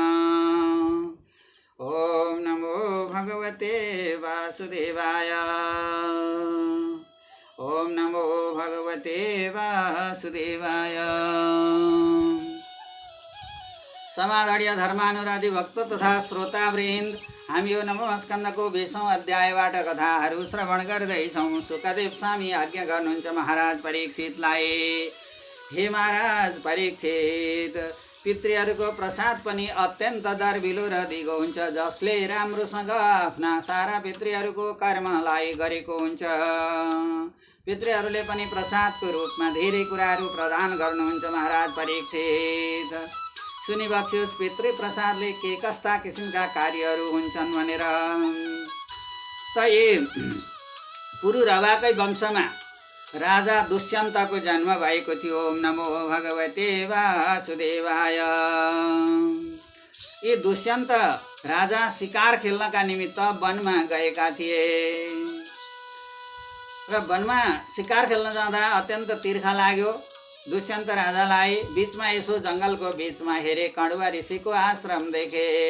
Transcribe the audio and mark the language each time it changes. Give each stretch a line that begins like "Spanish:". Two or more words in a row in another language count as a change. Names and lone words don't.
Sanskrit: ओम नमो भगवते वासुदेवाय। ओम नमो भगवते वासुदेवाय।
Nepali: समादरणीय धर्मानुरागी भक्त तथा श्रोतावृन्द, हामी यो नवम स्कन्धको 20औं अध्यायबाट कथाहरू श्रवण गर्दैछौँ। सुखदेव स्वामी आज्ञा गर्नुहुन्छ महाराज परीक्षितलाई। हे महाराज परीक्षित, पितृहरूको प्रसाद पनि अत्यन्त दर्बिलो र दिगो हुन्छ, जसले राम्रोसँग आफ्ना सारा पितृहरूको कर्मलाई गरेको हुन्छ। पितृहरूले पनि प्रसादको रूपमा धेरै कुराहरू प्रदान गर्नुहुन्छ। महाराज परीक्षित, सुनिबक्स्योस्, पितृ प्रसादले के कस्ता किसिमका कार्यहरू हुन्छन् भनेर। त यी पुरुरवाकै वंशमा राजा दुष्यन्तको जन्म भएको थियो।
Sanskrit: ओम नमो भगवते वासुदेवाय।
Nepali: यी दुष्यन्त राजा शिकार खेल्नका निमित्त वनमा गएका थिए र वनमा शिकार खेल्न जाँदा अत्यन्त तिर्खा लाग्यो दुष्यन्त राजालाई। बीचमा यसो जङ्गलको बीचमा हेरे, कण्वा ऋषिको आश्रम देखे।